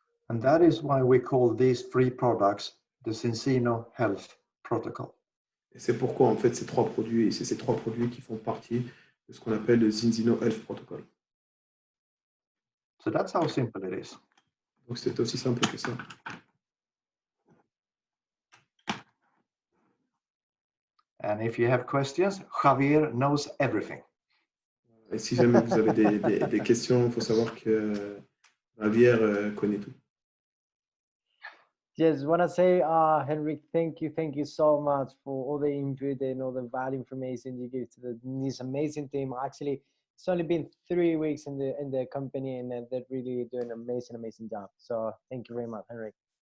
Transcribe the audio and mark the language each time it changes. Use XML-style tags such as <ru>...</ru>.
<en>And that is why we call these three products the Cincino Health Protocol.</en> <fr>Et c'est pourquoi en fait ces trois produits, et c'est ces trois produits qui font partie de ce qu'on appelle le Zinzino Health Protocol.</fr> <en>So that's how simple it is.</en> <fr>Donc c'est aussi simple que ça.</fr> <en>And if you have questions, Javier knows everything.</en> <fr>Et si jamais vous avez des questions, il faut savoir que Javier connaît tout.</fr> <en>Just want to say, Henrik, thank you so much for all the input and all the value information you give to this amazing team. Actually, it's only been 3 weeks in the company, and they're really doing an amazing job. So thank you very much, Henrik.</en>